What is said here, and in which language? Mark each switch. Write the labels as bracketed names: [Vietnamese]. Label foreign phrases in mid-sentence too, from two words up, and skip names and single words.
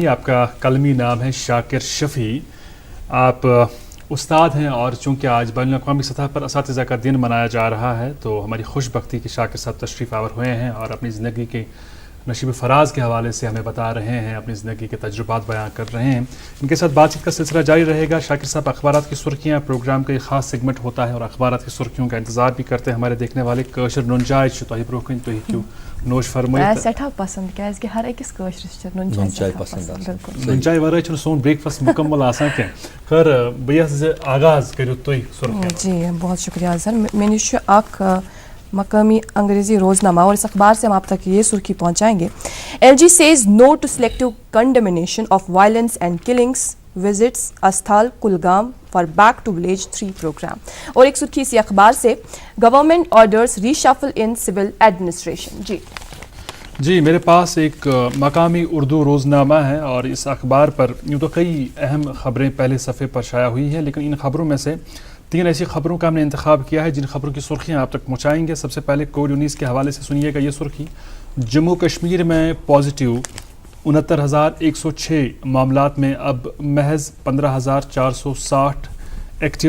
[Urdu] آپ کا قلمی نام ہے شاکر شفیع. آپ استاد ہیں، اور چونکہ آج بین الاقوامی سطح پر اساتذہ کا دن منایا جا رہا ہے تو ہماری خوش بختی کہ شاکر صاحب تشریف آور ہوئے ہیں اور اپنی زندگی کے نشیب فراز کے حوالے سے ہمیں بتا رہے ہیں، اپنی زندگی کے تجربات بیان کر رہے ہیں. ان کے ساتھ بات چیت کا سلسلہ جاری رہے گا. شاکر صاحب، اخبارات کی سرخیاں پروگرام کا ایک خاص سیگمنٹ ہوتا ہے، اور اخبارات کی سرخیوں کا انتظار بھی کرتے ہیں ہمارے دیکھنے والے. [Kashmiri] کٲشِر نُن چاے چھُ تۄہہِ برونٛہہ کُن تُہۍ ہیٚکِو نوش فرمٲیِتھ. سٮ۪ٹھاہ پسنٛد، کیٛازِ کہِ ہر أکِس کٲشرِس چھِ نُن چاے پسنٛد آسان. بِلکُل. نُن چاے ورٲے چھُنہٕ سون بریک فاسٹ مکمل آسان کینٛہہ. خٲر بہٕ یژھٕ زِ آغاز کٔرِو تُہۍ سرخیوں. [Urdu] جی بہت شکریہ اظہر. [Kashmiri] مےٚ نِش چھُ اکھ مقامی انگریزی روزنامہ، [Urdu] اور اس اخبار سے ہم آپ تک یہ سرخی پہنچائیں گے. [English] LG says no to selective condemnation of violence and killings, visits Asthal Kulgam for Back to Village 3 program. [Urdu] اور ایک سرخی اسی اخبار سے [English] Government orders reshuffle in civil administration. [Urdu] جی میرے پاس ایک مقامی اردو روزنامہ ہے، اور اس اخبار پر یوں تو کئی اہم خبریں پہلے صفحے پر شائع ہوئی ہیں، لیکن ان خبروں میں سے 3 ایسی خبروں کا ہم نے انتخاب کیا ہے جن خبروں کی سرخیاں آپ تک پہنچائیں گے. سب سے پہلے کووڈ-19 کے حوالے سے سنیے گا یہ سرخی. جموں کشمیر میں پازیٹیو 69,106 معاملات میں اب محض 15,460 ایکٹیو.